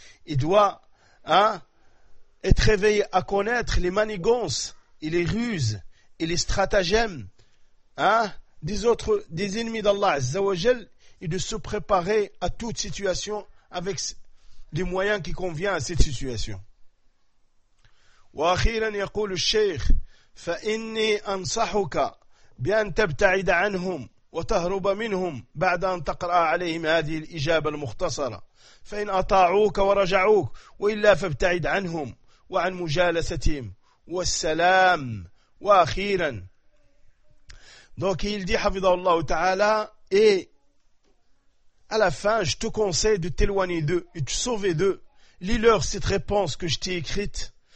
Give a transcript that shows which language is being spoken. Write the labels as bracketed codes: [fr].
[fr] Il doit être éveillé à connaître les manigances et les ruses et les stratagèmes des ennemis d'Allah Azza wa Jal, et de se préparer à toute situation avec les moyens qui conviennent à cette situation. [ar] وأخيرا يقول الشيخ فإني أنصحك بأن تبتعد عنهم وتهرب منهم بعد أن تقرأ عليهم هذه الإجابة المختصرة فإن أطاعوك ورجعوك وإلا فابتعد عنهم وعن مجالستهم والسلام. وأخيرا [fr] donc il dit حفظه الله تعالى et à la fin je te conseille de t'éloigner d'eux et de sauver d'eux. Lis-leur cette réponse que je t'ai écrite.